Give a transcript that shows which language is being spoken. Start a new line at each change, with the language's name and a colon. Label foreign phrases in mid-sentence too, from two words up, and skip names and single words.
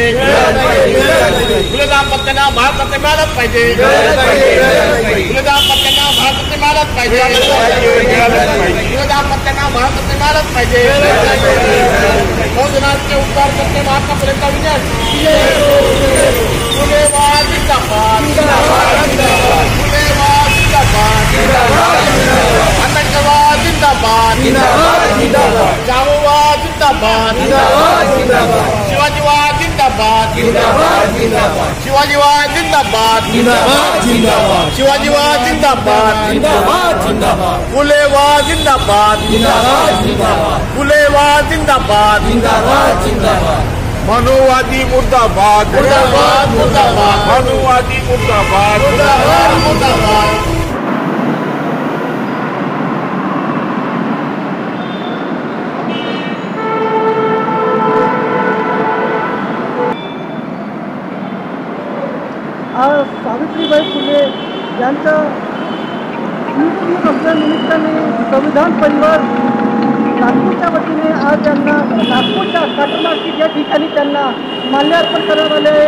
Marathi: फुलेंना प्रत्येक भारतरत्न मिळालंच पाहिजे. फुलेंना प्रत्येक भारतरत्न मिळालंच पाहिजे. फुलेंना प्रत्येक भारतरत्न मिळालंच पाहिजे. बहुजनांचे उद्धार करते महात्मा फुलेंचा विजय असो. फुलेवाद जिंदाबाद. फुलेवाद जिंदाबाद. आंबेडकरवाद जिंदाबाद. शाहूवाद जिंदाबाद. शिवाजीवाद जिंदाबाद. शिवाजीवाद जिंदाबाद. शिवाजीवाद जिंदाबाद. फुलेवाद जिंदाबाद. फुलेवाद जिंदाबाद. मनुवादी मुर्दाबाद. मुर्दाबाद मुर्दाबाद. मनुवादी मुर्दाबाद. मुर्दाबाद मुर्दाबाद. आज सावित्रीबाई फुले यांच्या स्मृतिदिन असल्यानिमित्ताने संविधान परिवार नागपूरच्या वतीने आज त्यांना नागपूरच्या घाटमार्केट या ठिकाणी त्यांना माल्यार्पण करण्यात आले आहे.